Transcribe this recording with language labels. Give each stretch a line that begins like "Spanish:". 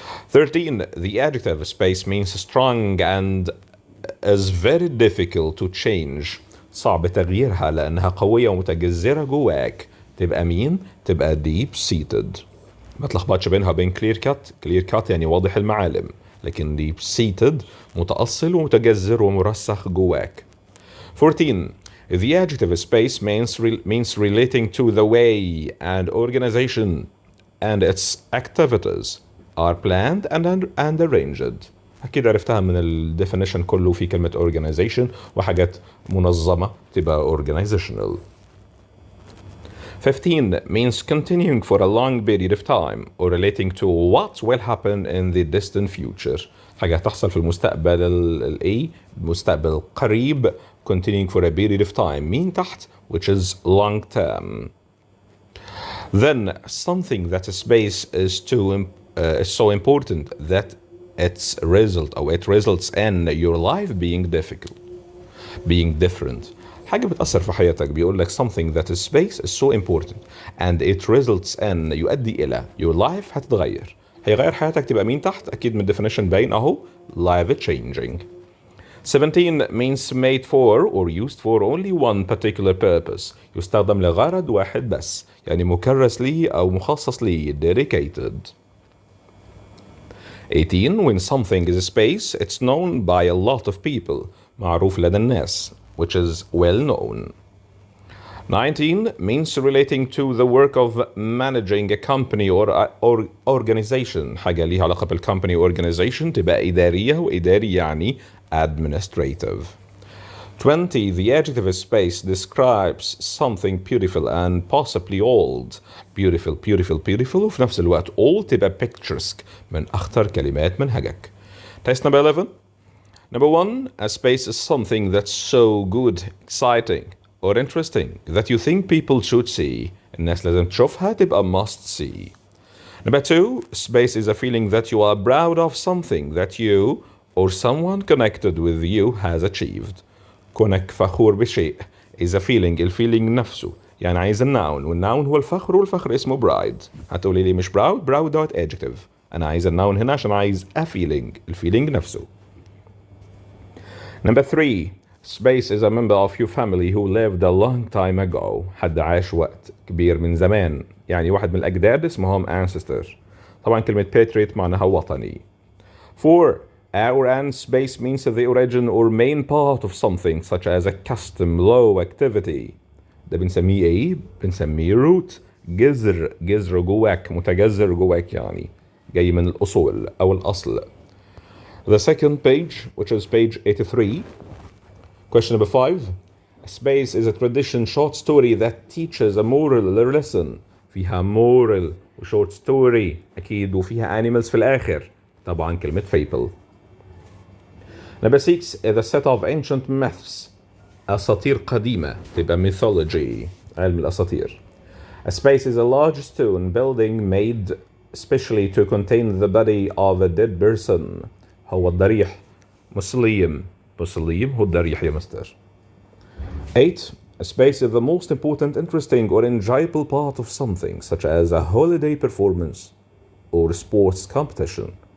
English: 13, the adjective space means strong and is very difficult to change.
Arabic: صعب تغييرها لأنها قوية ومتجذرة جواك. تبقى مين؟ تبقى deep seated. ما تلخبطش بينها وبين clear cut يعني واضح المعالم، لكن deep seated متأصل ومتجذر ومرسخ جواك.
English: 14, the adjective space means relating to the way and organization and its activities are planned and arranged.
Arabic: أكيد عرفتها من ال definition كله في كلمة organization، وحاجات منظمة تبقى organizational.
English: 15 means continuing for a long period of time or relating to what will happen in the distant future.
Arabic: حاجة تحصل في المستقبل المستقبل قريب.
English: continuing for a period of time
Arabic: مين تحت
English: which is long term. Then something that space is so important that it results in your life being different.
Arabic: حاجة بتأثر في حياتك.
English: بيقول لك something that is space is so important and it results in
Arabic: يؤدي إلى
English: your life
Arabic: هتتغير. هيغير حياتك تبقى مين تحت؟ أكيد من definition باين أهو life changing.
English: 17 means made for or used for only one particular purpose.
Arabic: يستخدم لغرض واحد بس، يعني مكرس ليه أو مخصص ليه dedicated.
English: 18 when something is space it's known by a lot of people.
Arabic: معروف لدى الناس
English: which is well known. 19 means relating to the work of managing a company or organization.
Arabic: حاجة ليها علاقة بالcompany organization تبقى إدارية، وإداري يعني administrative.
English: 20 the adjective space describes something beautiful and possibly old.
Arabic: beautiful وفي نفس الوقت old تبقى picturesque من أخطر كلمات منهجك.
English: Test number 11. Number 1, a space is something that's so good, exciting or interesting that you think people should see.
Arabic: الناس لازم تشوفها تبقى must see.
English: Number 2, space is a feeling that you are proud of something that you or someone connected with you has achieved.
Arabic: كونك فخور بشيء
English: is a feeling.
Arabic: الفيلينج نفسه يعني عايز الناون، والناون هو الفخر، والفخر اسمه برايد. هتقولي لي مش براود دوت adjective. أنا عايز الناون هنا عشان عايز
English: a feeling،
Arabic: الفيلينج نفسه.
English: Number 3, space is a member of your family who lived a long time ago.
Arabic: حد عاش وقت كبير من زمان، يعني واحد من الأجداد اسمهم ancestor. طبعا كلمة patriot معناها وطني.
English: 4, our and space means the origin or main part of something such as a custom, law, activity.
Arabic: ده بنسميه ايه؟ بنسميه root. جذر جواك، متجذر جواك، يعني جاي من الأصول أو الأصل.
English: The second page, which is page 83. Question number 5. Space is a tradition short story that teaches a moral lesson.
Arabic: فيها moral و short story أكيد، وفيها animals في الآخر. طبعا كلمة fable.
English: Number 6 is a set of ancient myths.
Arabic: أساطير قديمة تبقى mythology، علم الأساطير.
English: A space is a large stone building made especially to contain the body of a dead person.
Arabic: هو الضريح. مسليم هو الضريح يا مستر. 8.
English: A space is the most important, interesting or enjoyable part of something such as a holiday performance or sports competition.